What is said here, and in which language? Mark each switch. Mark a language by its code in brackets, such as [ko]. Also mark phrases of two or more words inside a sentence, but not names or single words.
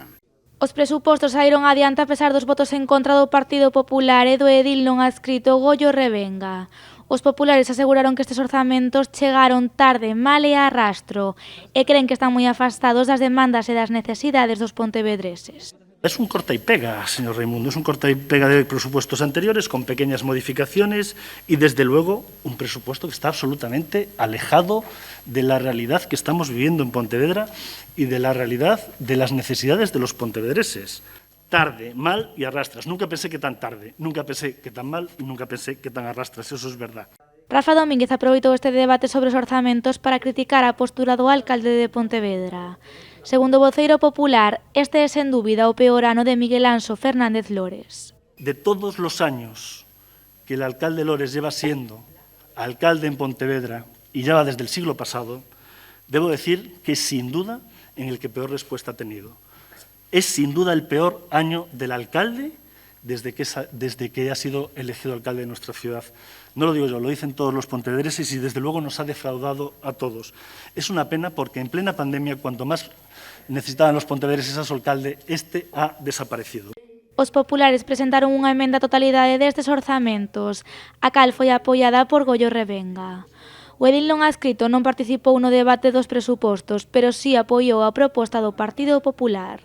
[gl] Os presupostos saíron adiante a pesar dos votos en contra do Partido Popular e do edil non adscrito Goyo Revenga. Os populares aseguraron que estes orzamentos chegaron tarde, mal e a rastro e creen que están moi afastados das demandas e das necesidades dos pontevedreses. [es] Es un corta y pega, señor Raimundo, es un corta y pega de presupuestos anteriores con pequeñas modificaciones y, desde luego, un presupuesto que está absolutamente alejado de la realidad que estamos viviendo en Pontevedra y de la realidad de las necesidades de los pontevedreses. Tarde, mal y arrastras. Nunca pensé que tan tarde, nunca pensé que tan mal y nunca pensé que tan arrastras. Eso es verdad. [gl] Rafa Domínguez aproveitou este debate sobre os orzamentos para criticar a postura do alcalde de Pontevedra. Segundo o voceiro popular, este é sen dúbida o peor ano de Miguel Anxo Fernández Lores. [es] De todos los años que el alcalde Lores lleva siendo alcalde en Pontevedra y ya va desde el siglo pasado, debo decir que es sin duda en el que peor respuesta ha tenido. Es sin duda el peor año del alcalde desde que ha sido elegido alcalde de nuestra ciudad. No lo digo yo, lo dicen todos los pontevedreses y desde luego nos ha defraudado a todos. Es una pena porque en plena pandemia, cuanto más necesitaban los pontevedreses a su alcalde, este ha desaparecido. [gl] Os populares presentaron unha emenda á totalidade destes orzamentos, a cal foi apoiada por Goyo Revenga. O edil non adscrito non participou no debate dos presupostos, pero sí apoiou a proposta do Partido Popular.